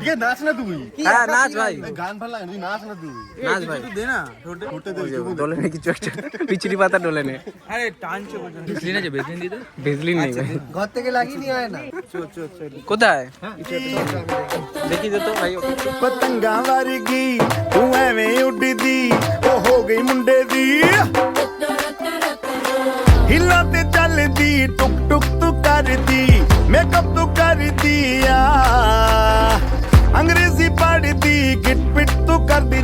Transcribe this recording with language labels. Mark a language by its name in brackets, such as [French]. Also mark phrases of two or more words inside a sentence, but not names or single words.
[Bangla] ঠিক আছে, নাচ না তুই। হ্যাঁ নাচ ভাই, গান ভালো লাগে, তুই নাচ না তুই। নাচ ভাই। দে না, ঠোঁটে দে। ডোলে নে কিছু একটা, পিচুরি পাতা ডোলে নে। আরে টানছে পর্যন্ত। ভেজলিন আছে, ভেজলিন দিতে। ভেজলিন নেই ভাই। ঘর থেকে লাগিয়ে নিয়ে আয় না। কোথায় দেখি দে তো ভাই। [Punjabi] ਪਤੰਗਾ ਵਰਗੀ ਤੂੰ ਐਵੇਂ ਉੱਡਦੀ ਉਹ ਹੋ ਗਈ ਮੁੰਡੇ ਦੀ ਹਿੱਲਾਂ ਤੇ ਚੱਲਦੀ ਟੁਕ ਟੁਕ ਤੂੰ ਕਰਦੀ ਮੇਕਅਪ ਤੂੰ ਕਰਦੀ ਆ ਅੰਗਰੇਜ਼ੀ ਪੜ੍ਹਦੀ ਗਿਟ ਪਿਟ ਤੂੰ ਕਰਦੀ